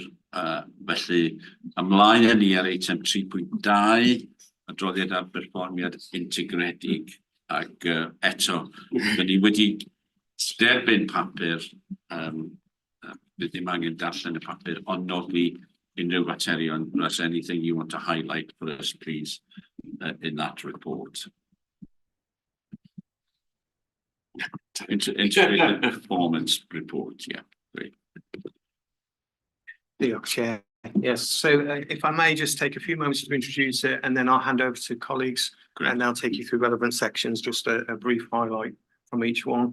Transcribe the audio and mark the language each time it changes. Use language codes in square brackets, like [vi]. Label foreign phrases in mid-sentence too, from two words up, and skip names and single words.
[cy] Felly ymlaen ni ar eitem 3.2. Adroddiad ar berfformiad integredig ac eto, dyn ni wedi derbyn papur, bydd ddim angen darllen y papur, ond nodi unrhyw materion. [en] Is there anything you want to highlight for us, please, in that report? Integrated performance report, yeah, great. [cy] Diolch, Chair. [en] Yes, so if I may just take a few moments to introduce it, and then I'll hand over to colleagues and they'll take you through relevant sections, just a brief highlight from each one.